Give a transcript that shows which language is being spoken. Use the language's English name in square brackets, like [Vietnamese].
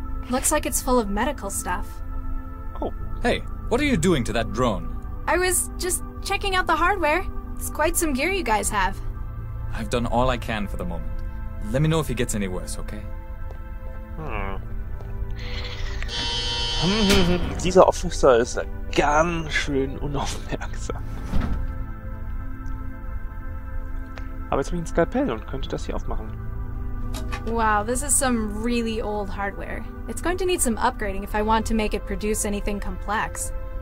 [English] Looks like it's full of medical stuff. Oh, Hey, what are you doing to that drone? I was just checking out the hardware. It's quite some gear you guys have. I've done all I can for the moment. Let me know if he gets any worse, okay? [German] Dieser Officer ist ganz schön unaufmerksam. Aber jetzt habe ich ein Skalpell und könnte das hier aufmachen. [English] Wow, this is some really old hardware. It's going to need some upgrading if I want to make it produce anything complex.